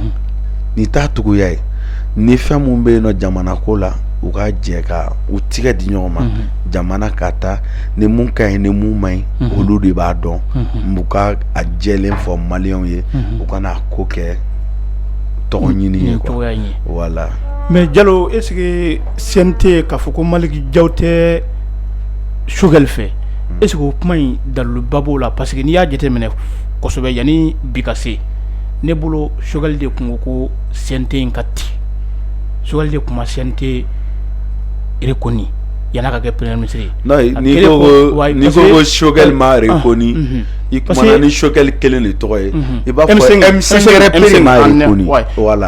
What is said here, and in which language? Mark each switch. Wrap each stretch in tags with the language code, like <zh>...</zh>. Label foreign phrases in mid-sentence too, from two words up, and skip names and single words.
<bm>ni fɛn mun bɛ yen nɔ jamana ko la u ka jɛ ka u tigɛ di ɲɔgɔn ma jamana ka taa ni mun ka ɲi ni mun man ɲi olu de b'a dɔn u ka a jɛlen fɔ maliyɛnw ye u kana ko kɛ tɔgɔ ɲini ye</bm> <fr>quoi voilà.</fr> <bm>Mais Diallo,</bm> <fr>est-ce que</fr> <bm>CNT k'a fɔ ko Maliki Jawo tɛ Choguel fɛ</bm> <fr>est-ce que</fr> <bm>o kuma in daliluba b'o la parce que n'i y'a jateminɛ kosɛbɛ yanni bi ka se ne bolo Choguel de kun ko CNT in ka ci Choguel de kuma CNT reconnu yan'a ka kɛ</bm> <fr>premier ministre</fr> <bm>ye. Non, n'i ko ko Choguel ma reconnu i kumana ni Choguel kelen de tɔgɔ ye i b'a fɔ M5 yɛrɛ pere ma reconnu voilà.</bm>